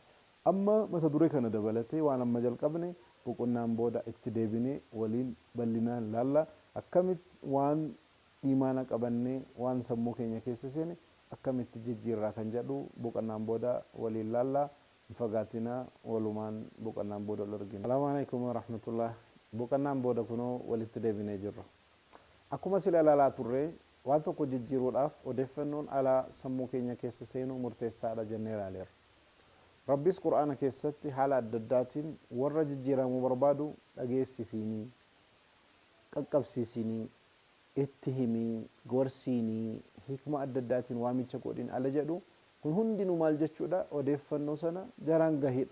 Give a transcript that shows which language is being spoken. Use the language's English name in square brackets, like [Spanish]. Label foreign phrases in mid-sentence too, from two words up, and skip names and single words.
[Oromo] Amma mata duree kana dabalatee waan amma jalqabne boqonnaan booda itti deebinee waliin bal'inaan laalla akkamitti waan imaana qabannee waan sammuu keenya keessa seene akkamitti jijjiirraa kan jedhu boqonnaan booda waliin laalla fagaatina walumaan boqonnaan booda wal argina. [Arabic] السلام عليكم ورحمة الله. [Oromo] Boqonnaan booda kunoo walitti deebinee jirra. Akkuma sila ilaalaa turre waan tokko jijjiiruudhaaf odeeffannoon alaa sammuu keenya keessa seenu murteessaadha jennee ilaaleerra. Rabbis Qur'aana keessatti haala adda addaatiin warra jijjiiramuu barbaadu dhageessisiinii qaqqabsiisinii itti himii gorsiinii hikma adda addaatiin waamicha godhin ala jedhu kun hundinuu maal jechuudha odeeffannoo sana jaraan gahidha.